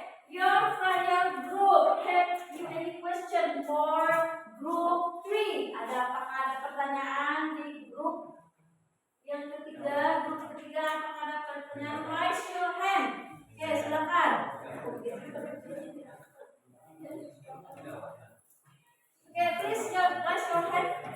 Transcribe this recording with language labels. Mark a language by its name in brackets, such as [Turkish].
[English] Your group, have you any question for group 3? [Indonesian] Apakah ada pertanyaan di grup yang ketiga? Grup ketiga, apakah ada pertanyaan? [English] Raise your hand. Oke, [Indonesian] silakan. [English] Okay, please raise your hand.